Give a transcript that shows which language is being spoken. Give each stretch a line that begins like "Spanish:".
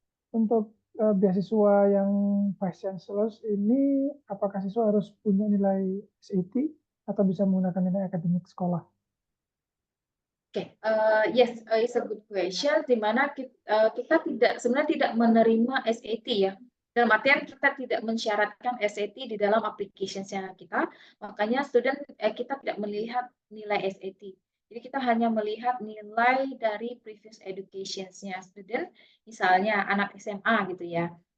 Indonesian: Untuk beasiswa yang Vice Chancellor ini, apakah siswa harus punya nilai SAT atau bisa menggunakan nilai akademik sekolah?
English: Oke, yes, it's a good question.
Indonesian: Di mana kita tidak sebenarnya tidak menerima SAT ya. Dalam artian kita tidak mensyaratkan SAT di dalam application-nya kita, makanya kita tidak melihat nilai SAT. Jadi kita hanya melihat nilai dari previous education-nya student, misalnya anak SMA gitu ya.